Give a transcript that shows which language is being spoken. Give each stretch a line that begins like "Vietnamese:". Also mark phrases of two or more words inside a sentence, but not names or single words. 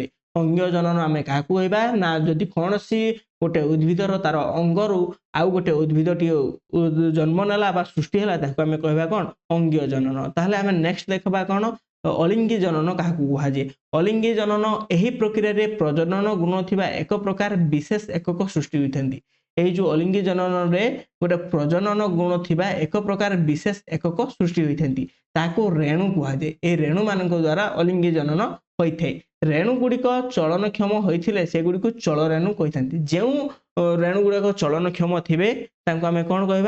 Odia: ଅଙ୍ଗୀୟ ଜନନ ଆମେ କାହାକୁ କହିବା ନା, ଯଦି କୌଣସି ଗୋଟେ ଉଦ୍ଭିଦର ତାର ଅଙ୍ଗରୁ ଆଉ ଗୋଟେ ଉଦ୍ଭିଦଟିଏ ଜନ୍ମ ନେଲା ବା ସୃଷ୍ଟି ହେଲା, ତାକୁ ଆମେ କହିବା କ'ଣ ଅଙ୍ଗୀୟ ଜନନ। ତାହେଲେ ଆମେ ନେକ୍ସଟ ଦେଖିବା କ'ଣ ଅଲିଙ୍ଗୀ ଜନନ କାହାକୁ କୁହାଯାଏ। ଅଲିଙ୍ଗୀ ଜନନ ଏହି ପ୍ରକ୍ରିୟାରେ ପ୍ରଜନନ ଗୁଣ ଥିବା ଏକ ପ୍ରକାର ବିଶେଷ ଏକକ ସୃଷ୍ଟି ହୋଇଥାନ୍ତି। এই যে অলিঙ্গী জনନରେ ଗୋଟେ ପ୍ରଜନନ ଗୁଣ ଥିବା ଏକ ପ୍ରକାର ବିଶେଷ ଏକକ ସୃଷ୍ଟି ହୋଇଥାନ୍ତି, ତାକୁ ରେଣୁ କୁହାଯାଏ। এই ରେଣୁ ମାନଙ୍କ ଦ୍ୱାରା ଅଲିଙ୍ଗୀ ଜନନ ହୋଇଥାଏ। ରେଣୁ ଗୁଡ଼ିକ ଚଳନକ୍ଷମ ହୋଇଥିଲେ ସେଗୁଡ଼ିକୁ ଚଳରେଣୁ କହିଥାନ୍ତି। ଯେଉଁ ରେଣୁ ଗୁଡ଼ିକ ଚଳନକ୍ଷମ ଥିବେ ତାଙ୍କୁ ଆମେ କ'ଣ କହିବା?